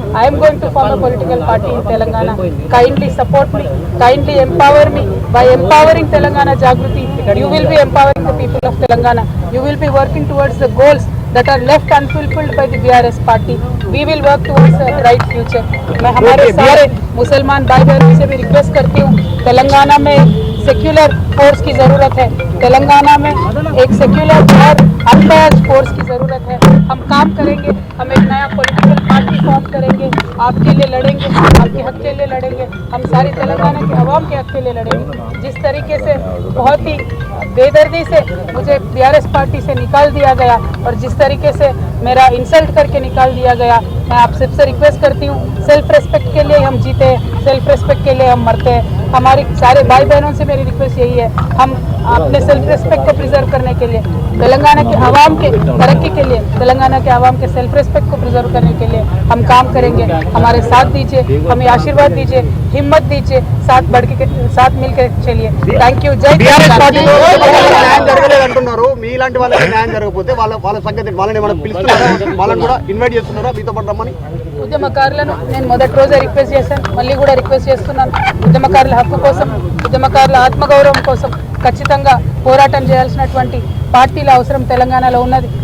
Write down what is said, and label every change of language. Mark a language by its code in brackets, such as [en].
[en] I am going to form a political party in Telangana. Kindly support me, kindly empower me. By empowering Telangana Jagruti, you will be empowering the people of Telangana. You will be working towards the goals that are left unfulfilled by the BRS party. We will work towards a bright future. [hi] मैं हमारे सारे मुसलमान भाई बहनों से भी request करती हूँ, तेलंगाना में सेक्युलर फोर्स की ज़रूरत है, तेलंगाना में एक सेक्युलर और अनबायस्ड फोर्स की ज़रूरत है. हम काम करेंगे, हम एक नया पॉलिटिकल पार्टी फॉर्म करेंगे, आपके लिए लड़ेंगे, आपके हक के लिए लड़ेंगे, हम सारी तेलंगाना के अवाम के हक के लिए लड़ेंगे. जिस तरीके से बहुत ही बेदर्दी से मुझे BRS पार्टी से निकाल दिया गया और जिस तरीके से मेरा इंसल्ट करके निकाल दिया गया, मैं आप सबसे रिक्वेस्ट करती हूँ, सेल्फ रेस्पेक्ट के लिए हम जीते हैं, सेल्फ रेस्पेक्ट के लिए हम मरते हैं. हमारे सारे भाई बहनों से मेरी रिक्वेस्ट यही है, हम अपने सेल्फ रेस्पेक्ट को प्रिजर्व करने के लिए, तेलंगाना के आवाम के तरक्की के लिए, तेलंगाना के आवाम के सेल्फ रेस्पेक्ट को प्रिजर्व करने के लिए हम काम करेंगे. हमारे साथ दीजिए, हमें आशीर्वाद दीजिए, हिम्मत दीजिए, साथ मिलकर चलिए. [en] Thank you. जय [te] న్యాయం జరగలేదంటున్నారు. మీలాంటి వాళ్ళకి న్యాయం జరగకపోతే వాళ్ళ సంగతి వాళ్ళని మనం పిలుస్తున్నారా, వాళ్ళని కూడా ఇన్వైట్ చేస్తున్నారా మీతో పాటు రమ్మని? ఉద్యమకారులను నేను మొదటి రోజే రిక్వెస్ట్ చేశాను, మళ్ళీ కూడా రిక్వెస్ట్ చేస్తున్నాను. ఉద్యమకారుల హక్కు కోసం, ఉద్యమకారుల ఆత్మగౌరవం కోసం ఖచ్చితంగా పోరాటం చేయాల్సినటువంటి పార్టీల అవసరం తెలంగాణలో ఉన్నది.